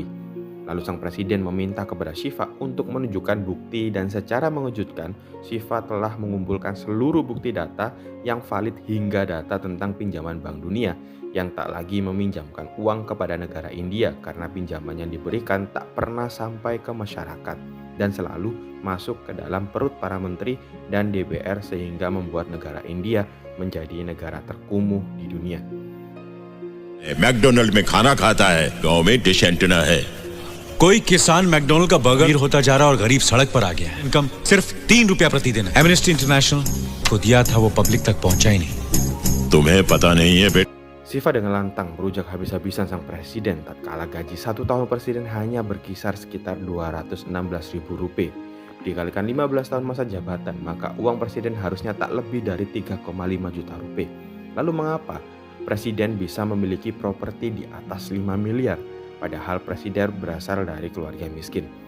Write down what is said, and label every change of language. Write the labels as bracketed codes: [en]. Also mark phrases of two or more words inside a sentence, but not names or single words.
[id] Lalu sang presiden meminta kepada Shiva untuk menunjukkan bukti dan secara mengejutkan, Shiva telah mengumpulkan seluruh bukti data yang valid hingga data tentang pinjaman Bank Dunia yang tak lagi meminjamkan uang kepada negara India karena pinjaman yang diberikan tak pernah sampai ke masyarakat dan selalu masuk ke dalam perut para menteri dan DPR sehingga membuat negara India menjadi negara terkumuh di dunia. [hi] मैकडोनल्ड में खाना खाता है, गांव में [en] dish antenna [hi] है। कोई किसान मैकडोनल्ड का बर्गर होता जा रहा और गरीब सड़क पर आ गया है। इनकम सिर्फ 3 रुपया प्रतिदिन है। एमनेस्टी इंटरनेशनल को दिया था, वो पब्लिक तक पहुंचा ही नहीं। तुम्हें पता नहीं है बेटा। [id] Shiva dengan lantang berujak habis-habisan sang presiden tatkala gaji 1 tahun presiden hanya berkisar sekitar Rp216.000. Dikalikan 15 tahun masa jabatan, maka uang presiden harusnya tak lebih dari 3,5 juta rupiah. Lalu mengapa presiden bisa memiliki properti di atas 5 miliar, padahal presiden berasal dari keluarga miskin?